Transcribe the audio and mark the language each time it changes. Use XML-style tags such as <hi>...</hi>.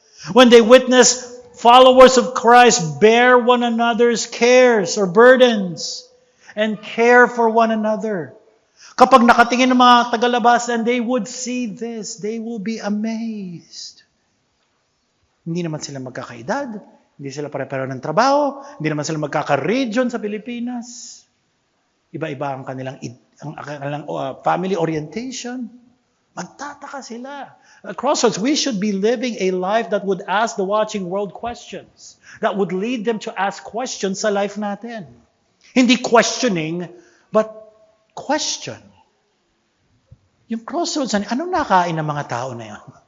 <en>When they witness followers of Christ bear one another's cares or burdens and care for one another.</en> <tl>Kapag nakatingin ng mga tagalabas</tl> <en>and they would see this, they will be amazed.</en> <tl>Hindi naman sila magkakaedad, hindi sila pare-pareho ng trabaho, hindi naman sila magkaka-region sa Pilipinas. Iba-iba ang kanilang family orientation. Magtataka sila.</tl> <en>At Crossroads, we should be living a life that would ask the watching world questions. That would lead them to ask questions</en> <tl>sa</tl> <en>life</en> <tl>natin. Hindi</tl> <en>questioning, but question.</en> <tl>Yung Crossroads, anong nakain ng mga tao na yan?</tl>